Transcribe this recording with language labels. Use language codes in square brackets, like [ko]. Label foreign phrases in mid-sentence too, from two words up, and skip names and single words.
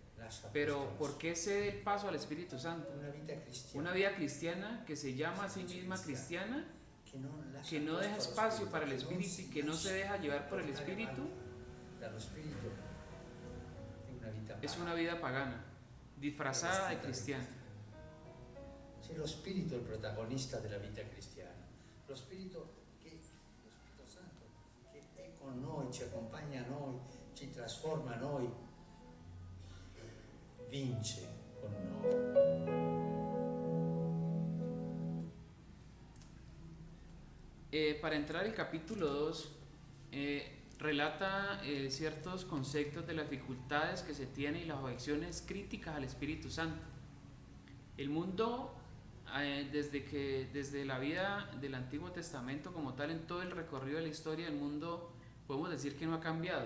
[es] Pero ¿por qué cede el paso al Espíritu Santo? Una vida cristiana que se llama a sí misma cristiana, que no deja espacio para el Espíritu y que no se deja llevar por el Espíritu, es una vida pagana, disfrazada de cristiana. [it] Lo Spirito è il protagonista della vita cristiana, lo Spirito Santo che è con noi, ci accompagna a noi, ci trasforma a noi, vince con noi. [es] Para entrar al capítulo 2, relata ciertos conceptos de las dificultades que se tienen y las objeciones críticas al Espíritu Santo. El mundo, desde la vida del Antiguo Testamento como tal, en todo el recorrido de la historia del mundo, podemos decir que no ha cambiado.